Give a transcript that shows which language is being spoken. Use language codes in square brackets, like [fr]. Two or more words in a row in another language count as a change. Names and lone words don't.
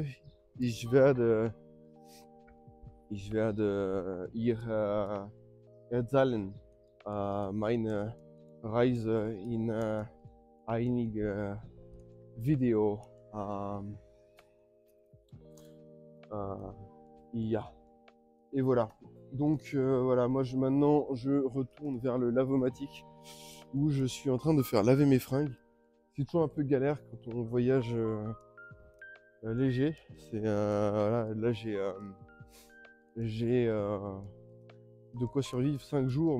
[de] Ich werde ihr erzählen meine Reise in einige Video. Ja. [fr] Et voilà. Donc voilà, moi maintenant je retourne vers le lavomatique où je suis en train de faire laver mes fringues. C'est toujours un peu galère quand on voyage léger. C'est voilà, là j'ai de quoi survivre 5 jours.